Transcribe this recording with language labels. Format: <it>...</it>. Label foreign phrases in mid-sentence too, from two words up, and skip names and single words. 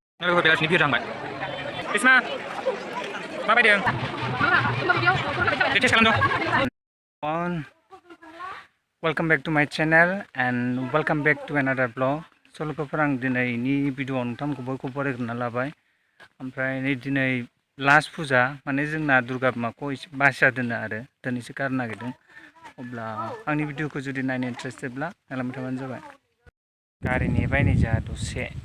<brx>बेलासिनि भिडिअ थांबाय बिस्मा माबायदि टेस्ट खालामदों</brx> <en>welcome back to my channel and welcome back to another blog</en> <brx>सल'फोर आं दिनैनि भिडिअ नोंथांमोनखौ बरायग्रोना लाबाय ओमफ्राय नै दिनै लास्ट फुजा माने जोंना दुर्गा बिमाखौ एसे बासिया दोनो आरो दिनैसो गारनो नागिरदों अब्ला आंनि भिडिअखौ जुदि नायनो इन्ट्रेस्टेडब्ला नायलांबाय थाबानो जाबाय गारि नेबाय नै जोंहा दसे</brx>